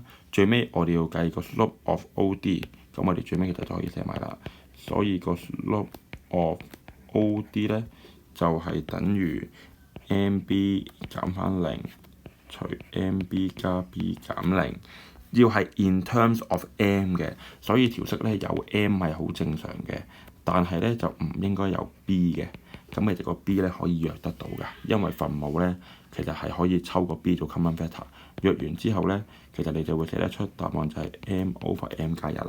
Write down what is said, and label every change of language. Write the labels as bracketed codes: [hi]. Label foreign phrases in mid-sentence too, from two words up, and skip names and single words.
[yue] 最尾我哋要計個 [en] slope of OD， [yue] 咁我哋最尾其實就可以寫埋啦。所以個 [en] slope of OD [yue] 呢，就係等於 MB 減翻0除 MB 加 B 減0，要係 [en] in terms of M [yue] 嘅，所以條式呢有 M 係好正常嘅，但係呢就唔應該有 B 嘅。咁其實個 B 呢可以約得到㗎，因為分母呢其實係可以抽個 B 做 [en] common factor， [yue] 約完之後呢，其實你就會寫得出答案就係 [en] M over M [yue] 加1啦。